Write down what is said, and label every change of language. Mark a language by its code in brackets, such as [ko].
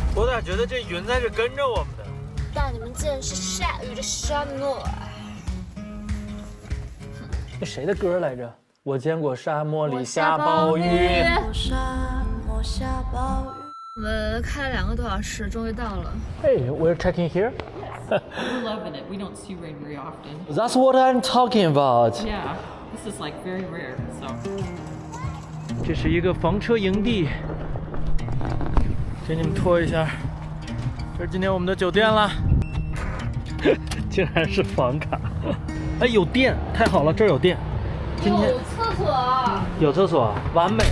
[zh] 我咋觉得这云在这跟着我们的？带你们见识下雨的沙漠。那谁的歌来着？我见过沙漠里下暴雨。沙漠下暴雨。我们开了2个多小时，终于到了。 [en] Hey, we're checking here. We're loving it. We don't see rain very often. That's what I'm talking about. Yeah, this is like very rare. So. [zh] 这是一个房车营地，给你们拖一下。这是今天我们的酒店了，竟然是房卡。哎，有电，太好了，这儿有电。今天有厕所，有厕所，完美